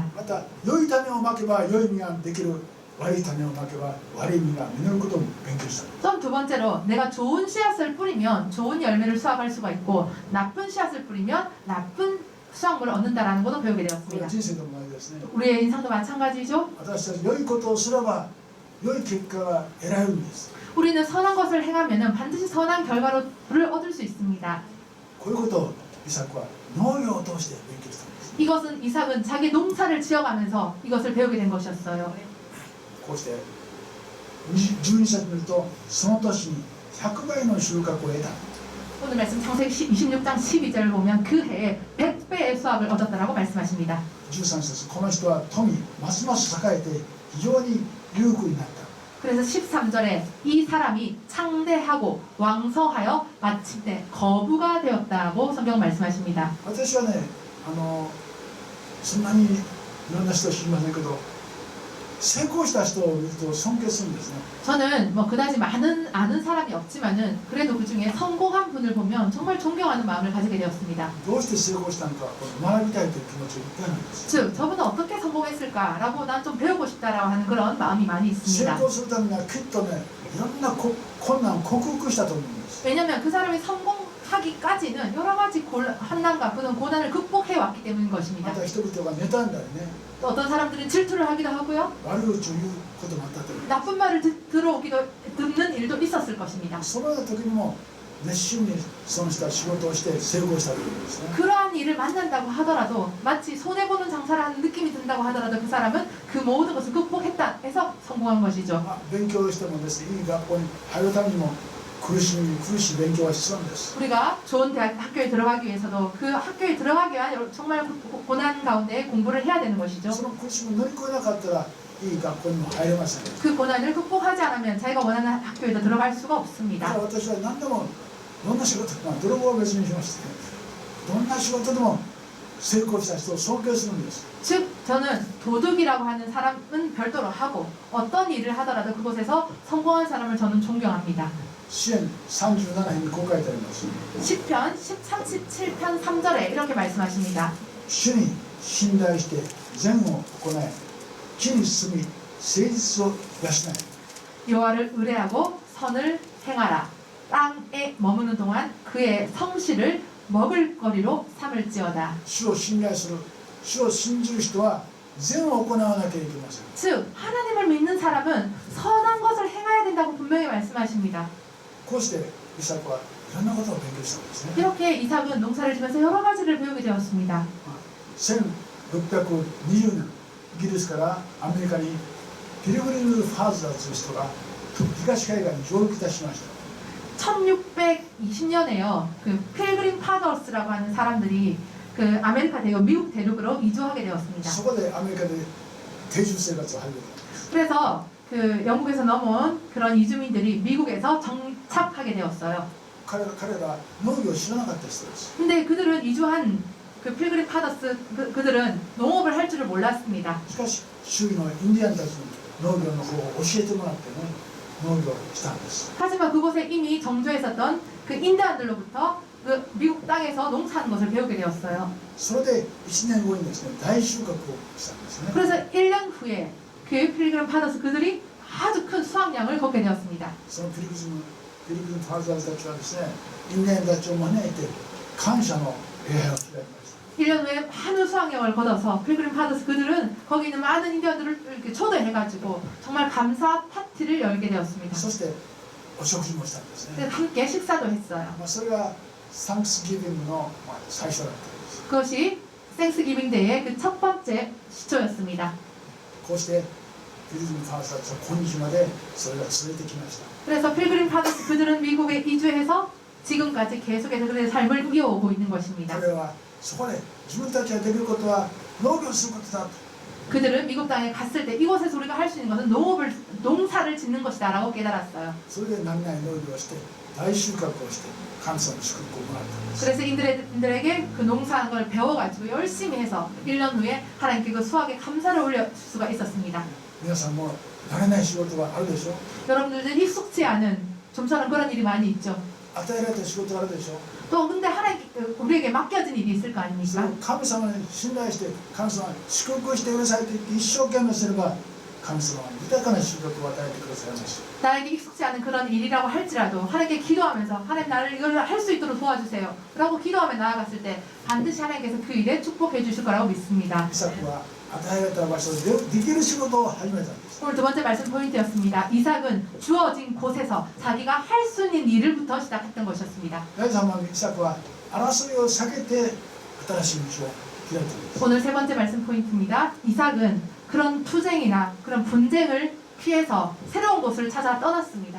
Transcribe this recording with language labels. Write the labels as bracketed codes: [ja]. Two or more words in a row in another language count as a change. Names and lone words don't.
[ja] また良い種をまけば良い実ができる、悪い種をまけば悪い実が実ることも勉強した。 [ko] 또 두 번째로 내가 좋은 씨앗을 뿌리면 좋은 열매를 수확할 수가 있고 나쁜 씨앗을 뿌리면 나쁜 수확물을 얻는다라는 것도 배우게 [ja] これ [ko] 되었습니다. [ja] は人生でも同じですね。 [ko] 우리의 인생도 마찬가지죠. [ja] 私たち良いことをすれば良い結果が得られるんです。 [ko] 우리는 선한 것을 행하면 반드시 선한 결과를 얻을 수 있습니다. [ja] こういうことをイサクは農業を通して勉強したんです。 [ko] 이것은 이삭은 자기 농사를 지어가면서 이것을 배우게 된 것이었어요. [ja] こうして12節見るとその年に100倍の収穫を得た。 [ko] 오늘 말씀 창세기 26장 12절을 보면 그 해에 100배의 수확을 얻었다라고 말씀하십니다. [ja] 13 節この人は富ますます栄えて非常に裕福になった。 [ko] 그래서 13절에 이 사람이 창대하고 왕성하여 마침내 거부가 되었다고 성경은 말씀하십니다. [ja] 私はね、そんなにいろんな人を知りませんけど、成功した人を見ると尊敬するんですね。 [ko] 저는 뭐 그다지 많은 아는 사람이 없지만은 그래도 그 중에 성공한 분을 보면 정말 존경하는 마음을 가지게 되었습니다. [ja] どうして成功したのか学びたいという気持ちがいっぱいなんです。 [ko] 즉 저분은 어떻게 성공했을까라고 난 좀 배우고 싶다라고 하는 그런 마음이 많이 [ja] 成 [ko] 있습니다. [ja] 功するためにはきっとね、いろんな困難を克服したと思うんです。 [ko] 왜냐하면 그 사람이 성공하기까지는 여러 가지 한난과 그런 고난을 극복해 왔기 때문인 [ja] ま [ko] 것입니다. [ja] た人々が妬んだりね、 [ko] 또 어떤 사람들은 질투를 하기도 하고요. [ja] 悪口を言うこともあったと思う。 [ko] 나쁜 말을 듣는 일도 있었을 것입니다. [ja] そのような時にも熱心にその人は仕事をして成功したというんですね。 [ko] 그러한 일을 만난다고 하더라도 마치 손해보는 장사를 하는 느낌이 든다고 하더라도 그 사람은 그 모든 것을 극복했다 해서 성공한 것이죠. [ja] 勉強してもですね、いい学校に入るためにも苦しい勉強が必要なんです。 [ko] 우리가 좋은 학교에 들어가기 위해서도 그 학교에 들어가기 위한 정말 고난 가운데 공부를 해야 되는 것이죠. [ja] その苦しみを乗り越えなかったらいい学校にも入れません。 [ko] 그 고난을 극복하지 않으면 자기가 원하는 학교에도 들어갈 수가 [ja] だか [ko] 없습니다. [ja] ら私は何でもどんな仕事、泥棒は別にしまして、どんな仕事でも成功した人を尊敬するんです。 [ko] 즉 저는 도둑이라고 하는 사람은 별도로 하고 어떤 일을 하더라도 그곳에서 성공한 사람을 저는 존경합니다. [ja] 詩篇37編にこう書いてあります。 [ko] 10편 37편 3절에 이렇게 말씀하십니다. [ja] 主に信頼して善を行い、地に住み誠実を養え。 [ko] 여호와를 의뢰하고 선을 행하라. 땅에 머무는 동안 그의 성실을 먹을거리로 삼을지어다. [ja] 主を信頼する、主を信じる人は善を行わなきゃいけません。 [ko] 즉 하나님을 믿는 사람은 선한 것을 행해야 된다고 분명히 말씀하십니다. [ja] こうしてイサクはいろんなことを勉強したんですね。 [ko] 이렇게 이삭은 농사를 지면서 여러 가지를 배우게 되었습니다. [ja] 1620 年、イギリスからアメリカにピルグリム・ファーザーという人が東海岸に上陸いたしました。 [ko] 1620년에요. 그 필그림 파더스라고 하는 사람들이 그 아메리카 대륙 미국 대륙으로 이주하게 되었습니다. [ja] そこでアメリカで定住生活を始めた。 [ko] 그래서 그 영국에서 넘어온 그런 이주민들이 미국에서 정착하게 되었어요. [ja] 彼ら農業を知らなかった人です。 [ko] 근데 그들은 이주한 그 필그림 파더스 그들은 농업을 할 줄을 몰랐습니다. [ja] しかし周囲のインディアンたちに農業の方を教えてもらってね、農業をしたんです。 [ko] 하지만 그곳에 이미 정주해 있었던 그 인디안들로부터 그 미국 땅에서 농사하는 것을 배우게 되었어요. [ja] それで1年後にですね、大収穫をしたんですね。 [ko] 그래서 1년 후에 그 필그림 파더스 그들이 아주 큰 수확량을 거게 되었습니다. [ja] そのピルグリム・ファーザーズたちはですね、インディアンたちを招いて感謝の礼拝を開きました。 [ko] 1년 후에 많은 수확량을 거둬서 필그림 파더스 그들은 거기 있는 많은 인디언들을 이렇게 초대해가지고 정말 감사 파티를 열게 되었습니다. [ja] そしてお食事もしたんですね。 [ko] 그래서 함께 식사도 했어요. [ja] それがサンクスギビングの最初だったんです。 [ko] 그것이 땡스기빙 데이의 그 첫 번째 시초였습니다. [ja] こうしてピルグリムファーストたちは今日までそれが続いてきました。 [ko] 그래서 필그림 파더스 그들은 미국에 이주해서 지금까지 계속해서 그들의 삶을 이어오고 있는 것입니다. [ja] 彼はそこで自分たちができることは農業することだと。 [ko] 그들은 미국 땅에 갔을 때 이곳에서 우리가 할 수 있는 것은 농사를 짓는 것이다 라고 깨달았어요. [ja] それで何々農業をして大収穫をして神様の祝福をもらったんです。 [ko] 그래서 인들에게 그 농사하는 걸 배워가지고 열심히 해서 1년 후에 하나님께 그 수확에 감사를 올릴 수가 있었습니다. [ja] 皆さんも慣れない仕事があるでしょ。 [ko] 여러분들은 익숙치 않은 좀처럼 그런 일이 많이 있죠. [ja] 与えられた仕事があるでしょ。 [ko] 또 근데 하나님 우리에게 맡겨진 일이 있을 거 [ja] それ [ko] 아닙니까? [ja] を神様に信頼して神様が祝福してくださいと言って一生懸命すれば神様は豊かな収穫を与えてくださいます。 [ko] 나에게 익숙지 않은 그런 일이라고 할지라도 하나님께 기도하면서 하나님 나를 이걸 할 수 있도록 도와주세요 라고 기도하며 나아갔을 때 반드시 하나님께서 그 일에 축복해 주실 거라고 믿습니다. [ja] イサクは与えられた場所でできる仕事を始めたんです。 [ko] 오늘 두 번째 말씀 포인트였습니다. 이삭은 주어진 곳에서 자기가 할 수 있는 일을부터 시작했던 것이었습니다. [ja] 第3番イサクは争いを避けて新しい道を開いたんです。 [ko] 오늘 세 번째 말씀 포인트입니다. 이삭은 그런 투쟁이나 그런 분쟁을 피해서 새로운 곳을 찾아 떠났습니다.